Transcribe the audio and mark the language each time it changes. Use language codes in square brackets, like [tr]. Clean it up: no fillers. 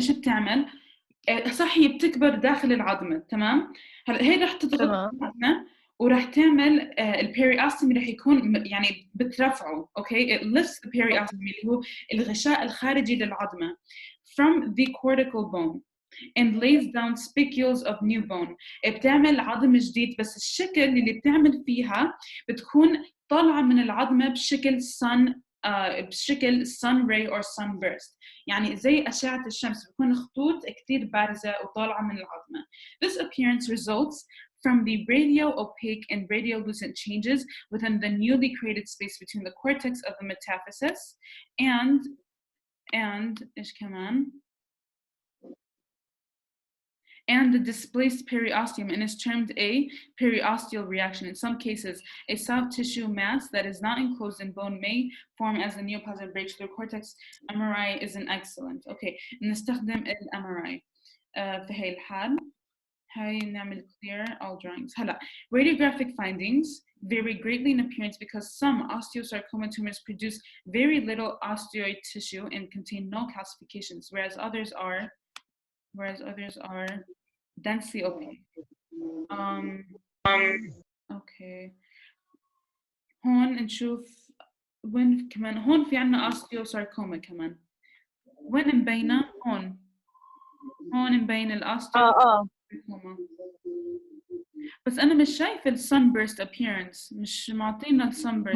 [ar] إيش بتعمل؟ صح هي بتكبر داخل العظمة، تمام؟ هلا هي رح تضغط العظمة وراح تعمل البيريوستيوم رح يكون يعني بترفعه. [en] okay it lifts the periosteum [ar] اللي هو الغشاء الخارجي للعظمة [en] from the cortical bone and lays down spicules of new bone. [ar] بتعمل عظم جديد، بس الشكل اللي بتعمل فيها بتكون طالعة من العظمة بشكل بشكل [en] sun ray or sunburst، [ar] يعني زي أشعة الشمس، بتكون خطوط كتير بارزة وطالعة من العظمة. [en] This appearance results from the radio-opaque and radiolucent changes within the newly created space between the cortex of the metaphysis and [ar] إيش كمان؟ [en] and the displaced periosteum, and is termed a periosteal reaction. In some cases, a soft tissue mass that is not enclosed in bone may form as the neoplasm breaks through cortex. MRI is an excellent. Okay, [ar] نستخدم ال MRI في هاي الحال. هاي نعمل [en] clear all drawings. هلا radiographic findings vary greatly in appearance because some osteosarcoma tumors produce very little osteoid tissue and contain no calcifications, whereas others are densely opaque. Okay. [ar] هون نشوف وين كمان هون في عنا osteosarcoma كمان. وين مبينة؟ هون مبين الاوستيوساركوما. بس أنا مش شايفة الsunburst appearance، مش معطينا الsunburst.